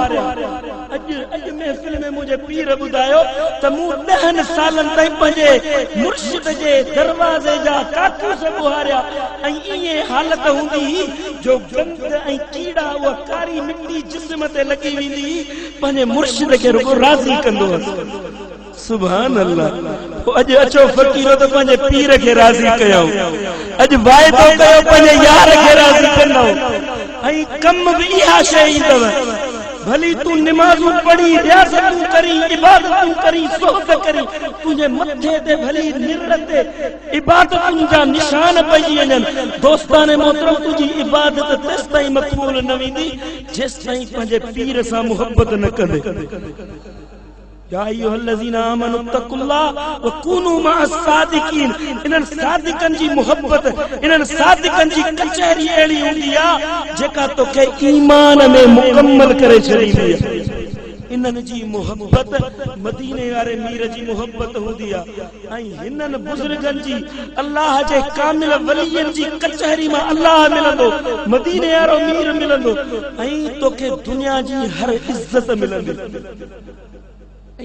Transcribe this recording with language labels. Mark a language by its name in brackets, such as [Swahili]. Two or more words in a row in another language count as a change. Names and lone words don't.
[Sindhi] अॼु महफ़िल में मुंहिंजे पीर ॿुधायो त मूं 10 सालन ताईं पंहिंजे मुर्शिद जे दरवाज़े जा काकूस ॿुहारिया, ऐं ईअं हालत हूंदी हुई जो गंद ऐं कीड़ा उहा कारी मिट्टी जिस्म ते लॻी वेंदी हुई, पंहिंजे मुर्शिद खे रुगो राज़ी कंदो हुअसि। [Arabic] سبحان الله. [Sindhi] अॼु अचो फकीरो त पंहिंजे पीर खे राज़ी कयूं। अॼु वाइदो कयो पंहिंजे यार खे राज़ी कंदो, ऐं कम बि इहा शइ ईंदव। भली तू नमाज़ू पढ़ी, रियाज़तूं करी, इबादतूं करी, सोहबत करी, तुझे मथे ते भली निर ते इबादतुनि जा निशान पइजी वञनि। दोस्ताने मोहतरम, तुंहिंजी इबादत तेसि ताईं मक़बूल न वेंदी जेसि ताईं पंहिंजे पीर सां मुहबत न कंदे। [Arabic] يا أيها الذين آمنوا اتقوا الله وكونوا مع الصادقين. [Sindhi] इन्हनि सादिकनि जी मुहबत, इन्हनि सादिकनि जी कचहरी अहिड़ी हूंदी आहे जेका तोखे ईमान में मुकम्मल करे छॾींदी आहे। इन्हनि जी मुहबत मदीने वारे मीर जी मुहबत हूंदी आहे, ऐं हिननि बुज़ुर्गनि जी, अल्लाह जे कामिल वलियनि जी कचहरी मां अल्लाह मिलंदो, मदीने वारो मीर मिलंदो, ऐं तोखे दुनिया जी हर इज़त मिलंदी।